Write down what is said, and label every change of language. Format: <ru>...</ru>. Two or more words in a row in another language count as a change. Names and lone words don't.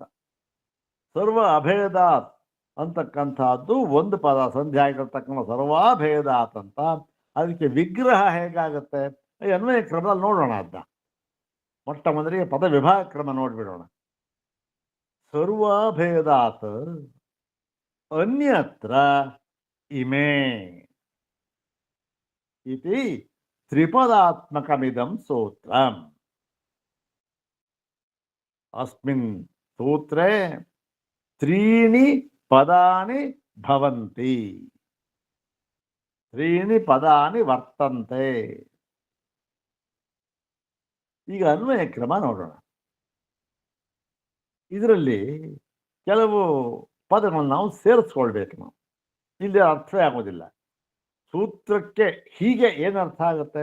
<sa>ಸರ್ವ ಅಭೇದಾತ್</sa> <kn>ಅಂತಕ್ಕಂಥದ್ದು ಒಂದು ಪದ, ಸಂಧಿ ಆಗಿರ್ತಕ್ಕಂಥ ಸರ್ವಾಭೇದಾತ್ ಅಂತ. ಅದಕ್ಕೆ ವಿಗ್ರಹ ಹೇಗಾಗುತ್ತೆ ಅನ್ವಯ ಕ್ರಮದಲ್ಲಿ ನೋಡೋಣ. ಅದನ್ನ ಮೊಟ್ಟ ಮೊದಲಿಗೆ ಪದ ವಿಭಾಗ ಕ್ರಮ ನೋಡ್ಬಿಡೋಣ.</kn> <sa>ಸರ್ವಾಭೇದಾತ್ ಅನ್ಯತ್ರ ಇಮೇ ಇತಿ ತ್ರಿಪದಾತ್ಮಕಮಿದಂ ಸೂತ್ರಂ. ಅಸ್ಮಿನ್ ಸೂತ್ರೇ ತ್ರೀಣಿ ಪದಾನಿ ಭವಂತಿ, ತ್ರೀಣಿ ಪದಾನಿ ವರ್ತಂತೆ.</sa> <kn>ಈಗ ಅನ್ವಯ ಕ್ರಮ ನೋಡೋಣ. ಇದರಲ್ಲಿ ಕೆಲವು ಪದಗಳನ್ನು ನಾವು ಸೇರಿಸ್ಕೊಳ್ಬೇಕು. ನಾವು ಇಲ್ಲಿ ಅರ್ಥವೇ ಆಗೋದಿಲ್ಲ. ಸೂತ್ರಕ್ಕೆ ಹೀಗೆ ಏನು ಅರ್ಥ ಆಗುತ್ತೆ?</kn>